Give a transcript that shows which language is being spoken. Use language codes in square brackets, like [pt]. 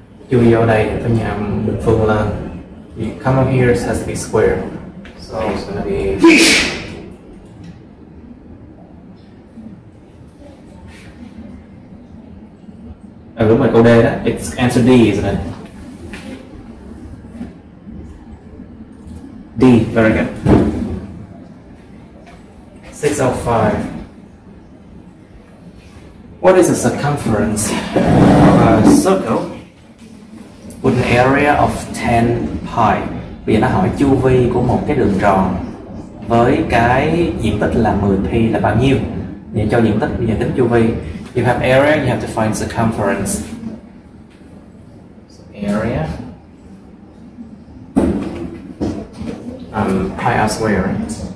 [vi] Chú ý ở đây phải nhắm bình phương lên. [en] You come up here, it has to be square. So it's gonna be [vi] đúng rồi, câu D đó. [en] It's answer D, isn't it? D, very good. 605. What is the circumference of a circle with an area of 10 pi? [vi] Bây giờ nó hỏi chu vi của một cái đường tròn với cái diện tích là 10 pi là bao nhiêu? Để cho diện tích bây giờ tính chu vi. [en] You have area, you have to find circumference. So area pi r square, right?